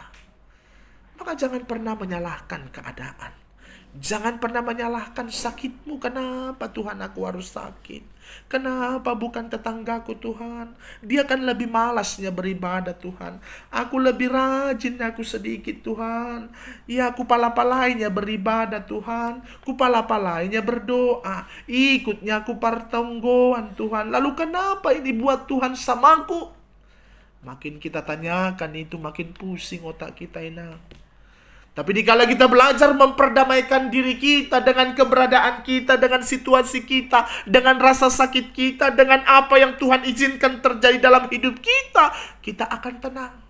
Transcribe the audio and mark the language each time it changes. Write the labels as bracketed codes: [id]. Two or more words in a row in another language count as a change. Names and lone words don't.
[id] Maka jangan pernah menyalahkan keadaan. Jangan pernah menyalahkan sakitmu. Kenapa Tuhan aku harus sakit? Kenapa bukan tetanggaku Tuhan? Dia kan lebih malasnya beribadah Tuhan. Aku lebih rajin, aku sedikit Tuhan. Ya aku pala-palainya beribadah Tuhan. Ku pala-palainya berdoa. Ikutnya aku pertonggoan Tuhan. Lalu kenapa ini buat Tuhan samaku? Makin kita tanyakan itu, makin pusing otak kita ini. Tapi dikala kita belajar memperdamaikan diri kita dengan keberadaan kita, dengan situasi kita, dengan rasa sakit kita, dengan apa yang Tuhan izinkan terjadi dalam hidup kita, kita akan tenang.